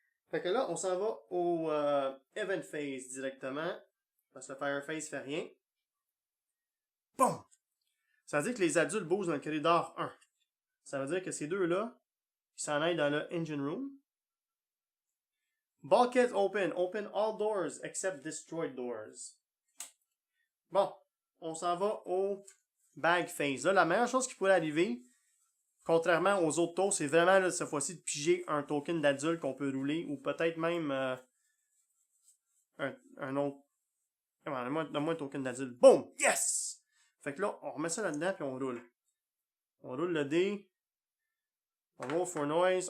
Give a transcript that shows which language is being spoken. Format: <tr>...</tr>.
<fr>Fait que là, on s'en va au Event Phase directement. Parce que le Fire Phase fait rien. Bon! Ça veut dire que les adultes bougent dans le corridor 1. Ça veut dire que ces deux-là, ils s'en aillent dans le Engine Room.</fr> <en>Bulkheads open. Open all doors except destroyed doors.</en> <fr>Bon. On s'en va au Bag Phase. Là, la meilleure chose qui pourrait arriver, contrairement aux autres tours, c'est vraiment là, cette fois-ci de piger un token d'adulte qu'on peut rouler, ou peut-être même un autre. Donne-moi un token d'adulte. Boom! Yes! Fait que là, on remet ça là-dedans puis on roule. On roule le dé. On va au for noise.</fr>